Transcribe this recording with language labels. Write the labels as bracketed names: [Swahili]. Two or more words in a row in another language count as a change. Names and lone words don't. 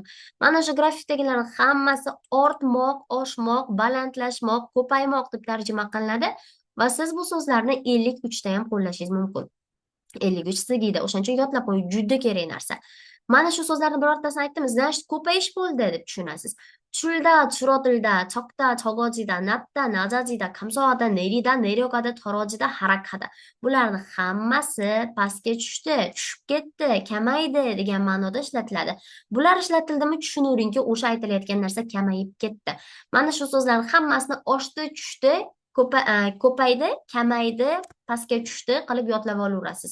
[Uzbek] Mana shu grafikdagilarning hammasi ortmoq, oshmoq, balandlashmoq, ko'paymoq deb tarjima qilinadi va siz bu so'zlarni 53 ta ham qo'llashingiz mumkin. 53 sigida, o'shaning uchun yodlab qo'ying, juda kerak narsa. Mana shu so'zlarni birortasini aytdimiz, значит ko'payish bo'ldi deb tushunasiz. [Korean] 줄다 줄어들다, 적다 적어지다, 낮다 낮아지다, 감소하다 내리다 내려가다, 떨어지다 harakada. [Uzbek] Bularni hammasi pastga tushdi, tushib ketdi, kamaydi degan ma'noda ishlatiladi. Bular ishlatildimi, tushunaveringki, o'sha aytilayotgan narsa kamayib ketdi. Mana shu so'zlarni hammasini oshdi, tushdi, ko'paydi, kamaydi, pastga tushdi qilib yodlab olaverasiz.